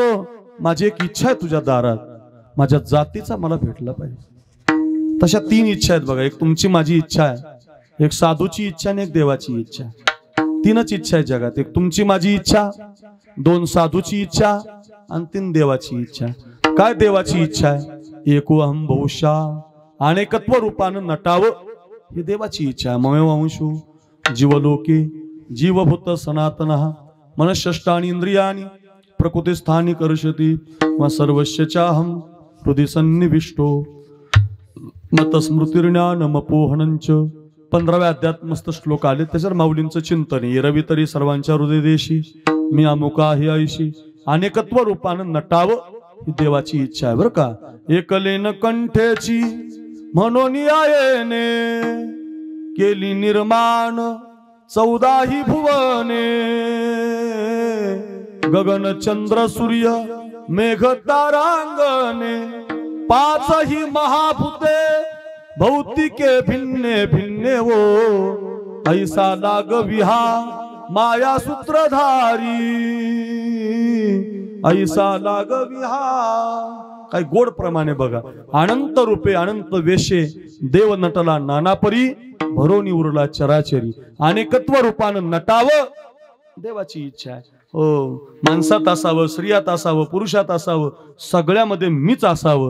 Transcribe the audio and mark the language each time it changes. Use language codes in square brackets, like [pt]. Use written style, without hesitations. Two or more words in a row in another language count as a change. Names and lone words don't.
[mr] माझी एक इच्छा आहे तुझ्या दारात, माझ्या जातीचा मला भेटला पाहिजे. तशा 3 इच्छा आहेत बघा. एक तुमची माझी इच्छा आहे, एक साधूची इच्छा आणि एक देवाची इच्छा. 3च इच्छा आहे जगात. एक तुमची माझी इच्छा, 2 साधूची इच्छा आणि 3 देवाची इच्छा. काय देवाची इच्छा आहे? [sa] एको अहम बहुशा, [mr] अनेकत्व रूपानं नटावं, ही देवाची इच्छा आहे. [sa] ममेवंशु जीवलोके जीवभूत सनातनः मनःषष्ठानि इंद्रियाणि प्रकृतिस्थानी कर्षति व सर्वस्यचाहं हृदि सन्निविष्टो मतस्मृतिर्ज्ञानमपोहनंच. [mr] 15व्या अध्यायात मस्त श्लोक आले, त्याच्यावर माऊलींचं चिंतन आहे. रवी तरी सर्वांच्या हृदयदेशी, मी अमुका ही ऐशी, अनेकत्व रूपानं नटावं, ही देवाची इच्छा आहे बरं का. एकलेन कंठेची म्हणून आयेने केली निर्माण 14 भुवने, गगन चंद्र सूर्य मेघ तारांगणे, 5 महाभूते भौतिके भिन्ने भिन्ने वो, ऐसा लाग विहा माया सूत्रधारी, ऐसा लाग विहा. काय गोड प्रमाणे बघा. अनंत रूपे अनंत वेशे, देव नटला नानापरी, भरोनी उरला चराचरी. अनेकत्व रूपानं नटावं, देवाची इच्छा आहे. हो, माणसात असावं, स्त्रियात असावं, पुरुषात असावं, सगळ्यामध्ये मीच असावं.